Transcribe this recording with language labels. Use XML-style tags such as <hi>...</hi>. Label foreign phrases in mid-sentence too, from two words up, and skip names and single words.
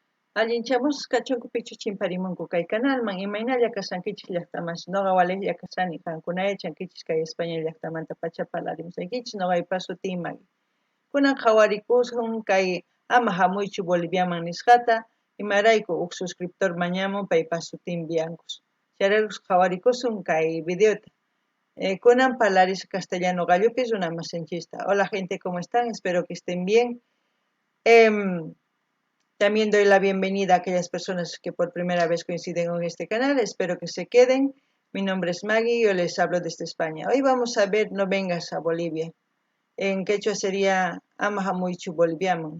<qu>Allinchamus kachunku pichu chimparimunku kay canalman imaynalla kashankichik llaqtamanshi noqa Valeria kashani qankuna yachankichik kay España llaqtamanta pacha parlarimusaykichik noqaypa sutin Maggie. Kunan qhawarikushun kay ama hamuychu Boliviaman nisqata imarayku uk suscriptor mañamun paypas sutin Biancos. Chayrakus qhawarikushun kay videota. Kunan parlarish castellano gallupis runamasinchista.</qu> <es>Hola gente, ¿cómo están? Espero que estén bien. También doy la bienvenida a aquellas personas que por primera vez coinciden en este canal. Espero que se queden. Mi nombre es Maggie y yo les hablo desde España. Hoy vamos a ver No vengas a Bolivia. En quechua sería Amahamuichu boliviano.</es>